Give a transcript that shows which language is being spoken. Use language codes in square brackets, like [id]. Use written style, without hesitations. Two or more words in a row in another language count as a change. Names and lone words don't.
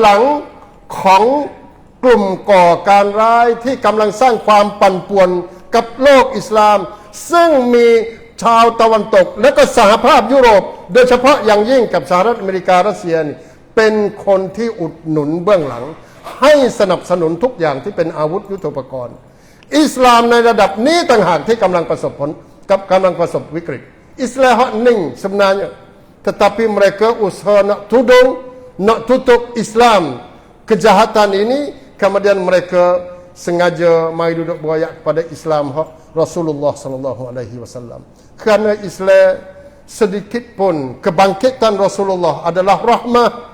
[th] หลังของกลุ่มก่อการร้ายที่กำลังสร้างความปั่นป่วนกับโลกอิสลามซึ่งมีชาวตะวันตกและก็สหภา พยุโรปโดยเฉพาะอย่างยิ่งกับสหรัฐอเมริการัสเซียนี่เป็นคนที่อุดหนุนเบื้ องหลังให้สนับสนุนทุกอย่างที่เป็นอาวุธยุทโธปกรณ์อิสลามในระดับนี้ต่างหากที่กำลังประสบผลกับกำลังประสบวิกฤตอิสลามนิ่ง [ms] sebenarnya tetapi mereka usaha nak tutup Islam kejahatan ini kemudian mereka sengaja mai duduk berayak kepada Islam Rasulullah [ar] صلى الله عليه وسلم [ms] kerana Islam sedikit pun kebangkitan Rasulullah adalah rahmah.